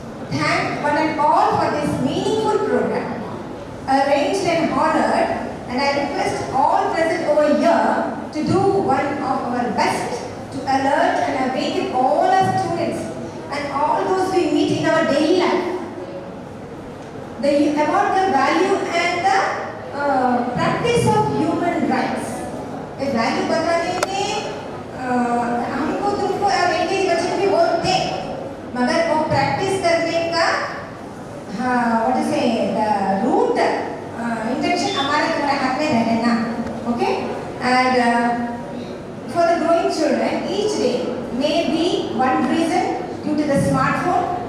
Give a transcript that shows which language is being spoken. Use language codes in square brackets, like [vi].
[en] thank one and all for this meaningful program, arranged and honored, and I request all present over here to do one of our best to alert and awaken all our students and all those we meet in our daily life about the value and the practice of human rights. [hi] ये value बताने में हमको तुमको अब एक बच्चे भी बोलते मगर वो practice करने का [en] what to say the root intention [hi] हमारे तुम्हारे हाथ में रहने ना, okay? [en] And for the growing children, each day may be one reason due to the smartphone.